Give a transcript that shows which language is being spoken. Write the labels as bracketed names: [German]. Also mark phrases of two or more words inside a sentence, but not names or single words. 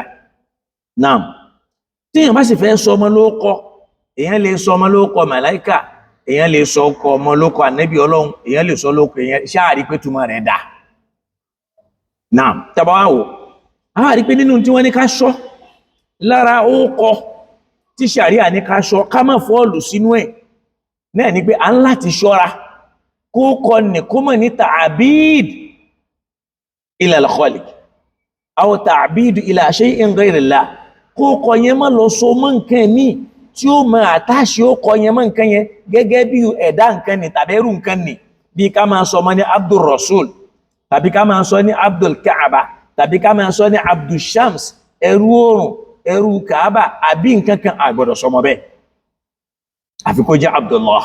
[Yoruba] Naam, tí èèyàn bá sì fẹ́ sọmọ lóókọ, èèyàn lè sọmọ lóókọ màláíkà, èèyàn lè sọ ọmọ lóókọ ànábì Ọlọ́run, èèyàn lè sọ lóókọ èèyàn ṣáàrí pé túmọ̀ rẹ̀ dáa. Naam, tàbá wá wò, àwọn àrí pé nínú tí wọ́n ní ká sọ lára ókọ tí ṣàríà ní ká sọ ká má fọ́ọ̀lù sínú ẹ̀ náà ni pé à ń láti ṣọ́ra kó kọ ní kó mọ̀ ní ta'abid [Arabic] إلى الخالق أو تعبيد إلى شيء غير الله, [Yoruba] kó kọ yẹn má lọ so mọ́ nǹkan míì tí ó mọ àtàṣe ó kọ yẹn mọ́ nǹkan yẹn gẹ́gẹ́ bí ẹ̀dá nǹkan ni tàbí ẹrú nǹkan ni, bí ká máa sọ mọ́ ní Abdul Rasul, tàbí ká máa sọ ní Abdul Kaaba, tàbí ká máa sọ ní Abdul Shams, ẹrú oòrùn, ẹrú Kaaba, àbí nǹkan kan àgbọ̀dọ̀ sọmọ bẹ́ẹ̀ àfi kó jẹ́ Abdullah.